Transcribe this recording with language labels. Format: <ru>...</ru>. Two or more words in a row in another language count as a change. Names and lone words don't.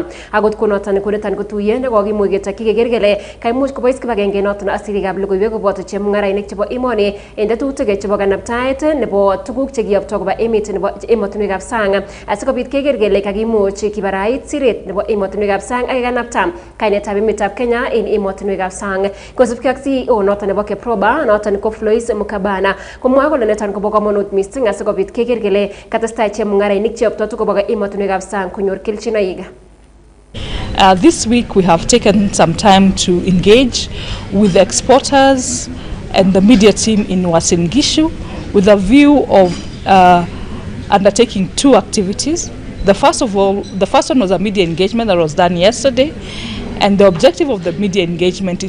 <kln>Akot ko noton ko tuyet nekokimuch ketokyi keker kele kaimuch kobois kibagenge noton ak sirikab logoiwek koboto chemung'arainik chebo emoni en tetutik chebo kanaptaet nebo tuguk chekiyopto koba emet nebo emotinwekab sang asikobit keker kele kakimuch kibarait siret nebo emotinwekab sang ak kanapta kainetab emetab Kenya en emotinwekab sang. Kosubkei ak CEO noton nebo KEPROBA noton ko Flois Mukabana komwae kole niton kobo kamanut mising asikobit keker kele katestai chemung'arainik cheyopto tuguk koba emotinwekab sang konyor kelchinoik.</kln> <en>This week we have taken some time to engage with the exporters and the media team in Uasin Gishu with a view of undertaking two activities. The first one was a media engagement that was done yesterday, and the objective of the media engagement is</en>